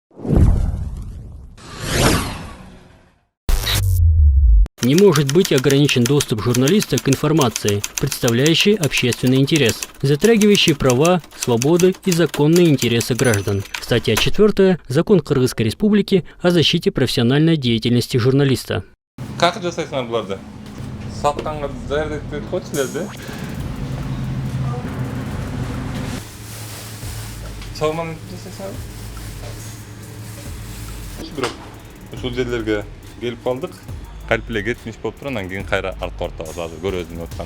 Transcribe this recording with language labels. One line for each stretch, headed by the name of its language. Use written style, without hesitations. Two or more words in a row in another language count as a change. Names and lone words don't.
Russian: Не может быть ограничен доступ журналиста к информации, представляющей общественный интерес, затрагивающей права, свободы и законные интересы граждан. Статья 4. Закон Кыргызской Республики о защите профессиональной деятельности журналиста.
Kyrgyz: Как жасайсыңар буларды? Сатканга даярдап койчу силерди. Чалман жасайсыңар? Бирок ушул жерлерге келип калдык. Калп эле кетмиш болуп туруп, анан кийин кайра артка ортабыз азыр көрөзүм аткан.